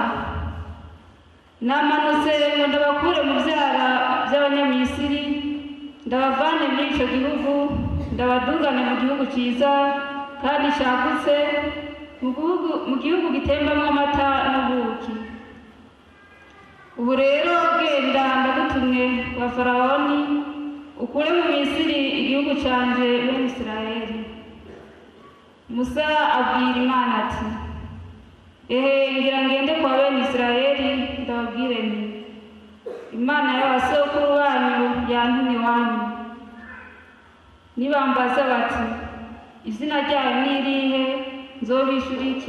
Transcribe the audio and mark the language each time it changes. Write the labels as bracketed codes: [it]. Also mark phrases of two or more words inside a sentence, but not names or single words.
[rn] Namanutse ngo ndabakure mu vyara by'Abanyamisiri, ndabavane muri ico gihugu, ndabadungane mu gihugu ciza kandi cagutse, mu gihugu gitembamwo amata n'ubuki. Ubu rero genda ndagutumye kwa Farawoni, ukure mu Misiri igihugu canje bene Isirayeli. Musa abwira Imana ati, ngira ngende kwa bene Isirayeli ndababwire nti, Imana y'abasokuru banyu yantumye iwanyu. Nibambaza bati, izina ryayo ni irihe, nzobishura iki?